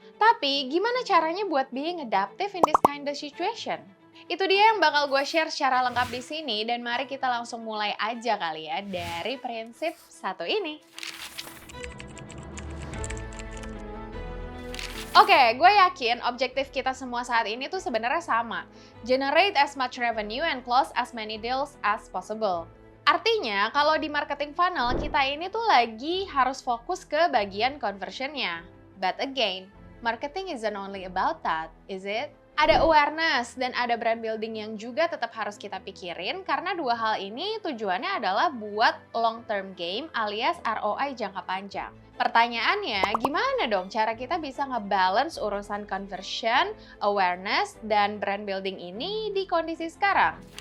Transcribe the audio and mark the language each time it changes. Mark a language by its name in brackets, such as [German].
[Indonesian] Tapi gimana caranya buat [English] being adaptive in this kind of situation? [Indonesian] Itu dia yang bakal gue share secara lengkap di sini dan mari kita langsung mulai aja kali ya dari prinsip satu ini. Oke, gue yakin objektif kita semua saat ini tuh sebenarnya sama. [English] Generate as much revenue and close as many deals as possible. [Indonesian] Artinya, kalau di marketing funnel, kita ini tuh lagi harus fokus ke bagian conversionnya. [English] But again, marketing isn't only about that, is it? [Indonesian] Ada awareness dan ada brand building yang juga tetap harus kita pikirin karena dua hal ini tujuannya adalah buat [English] long term game [Indonesian] alias ROI jangka panjang. Pertanyaannya, gimana dong cara kita bisa ngebalance urusan conversion, awareness, dan brand building ini di kondisi sekarang?